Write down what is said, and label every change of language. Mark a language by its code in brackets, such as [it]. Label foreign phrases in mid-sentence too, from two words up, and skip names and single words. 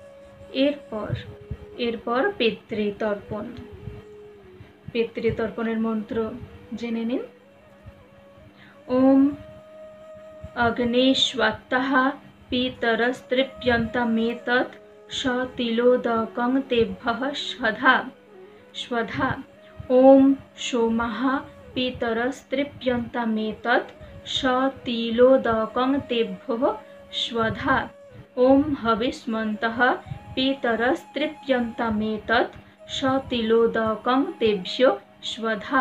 [bn] এরপর পিতৃতর্পণ। পিতৃতর্পণের মন্ত্র জেনে নিন। [sa] ওম অগ্নেষ্বাত্তः পিতরস্তৃপ্যন্তমেতৎ সতিলোদকং তেভ্যः स्वधा स्वधा। ओम सोमः पितरस्तृप्यन्तमेतत् सतिलोदकं तेभ्यः स्वधा। ओम हविष्मन्तः पितरस्तृप्यन्तमेतत् सतिलोदकं तेभ्यो स्वधा।